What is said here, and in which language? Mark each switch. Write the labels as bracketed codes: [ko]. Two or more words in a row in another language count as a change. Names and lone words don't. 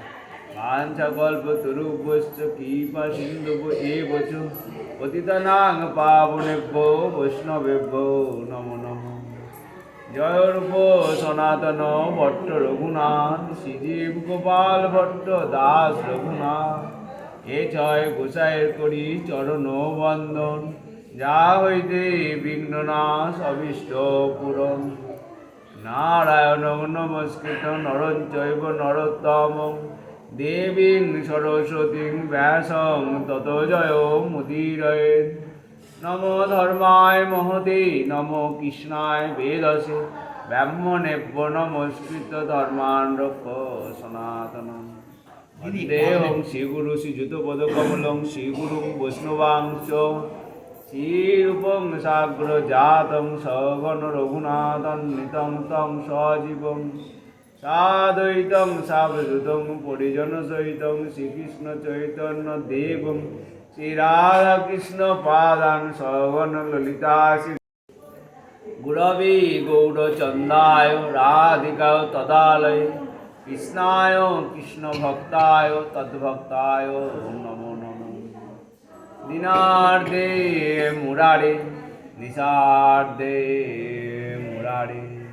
[sa] কাঞ্চকল্পতরুভ্যশ্চ কৃপা সিন্ধুভ্য এব চ পতিতানাং পাবনেভ্যো বৈষ্ণবেভ্যো নমো নমঃ [bn] জয় রূপ সনাতন ভট্ট রঘুনাথ শ্রীজীব গোপাল ভট্ট দাস রঘুনাথ এ ছয় গোসাইয়ের করি চরণ বন্দন যা হইতে বিঘ্ননাশ অভীষ্ট পূরণ [sa] নারায়ণ নমস্কৃত নরং চৈব নরোত্তমং দেবীং সরস্বতীং ব্যাসং ততো জয় মুদীরয়েৎ নমো ধর্মায় মহতে নমো কৃষ্ণায় বেদসে ব্রাহ্মণেভ্য নমস্কৃত ধর্মান রক্ষ সনাতনম বন্দেহং শ্রীগুরু শ্রীযুতপদকমলং শ্রীগুরুং বৈষ্ণবাংশ শ্রীরূপং সাগ্র জাতং সগণ রঘুনাথন্বিতং তং সজীবং সাদ্বৈতং সাবধূতং পরিজন সহিতং শ্রীকৃষ্ণ চৈতন্য দেবং শ্রীরাধাকৃষ্ণ পাদান সগণ ললিতা গুরবে গৌরচন্দ্রায় রাধিকায় তদালয়ে কৃষ্ণায় কৃষ্ণ ভক্তায় তদ্ভক্তায় নমো নমঃ দিনার্ধে মুরারে নিশার্ধে মুরারে